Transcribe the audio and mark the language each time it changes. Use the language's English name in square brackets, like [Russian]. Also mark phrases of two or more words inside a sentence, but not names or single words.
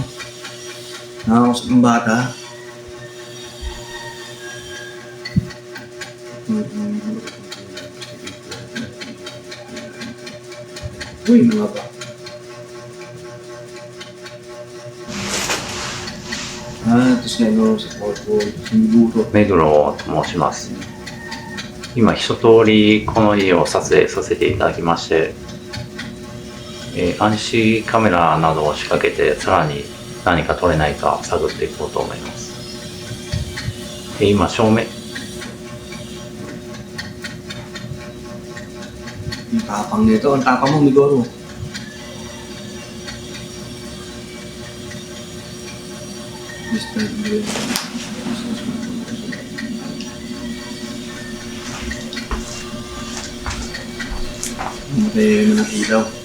[Filipino] Nakakausap ng bata. Uy, mga ba? Tapos nga no, sa Portfolio, siguro. [Japanese] 目黒と申します。今一通りこの家を撮影させていただきまして、暗視カメラなどを仕掛けてさらに何か撮れないか探っていこうと思います。今正面 [Filipino] Ang tapang nito, ang tapang mo, Migoro. Matay mo ng ilaw.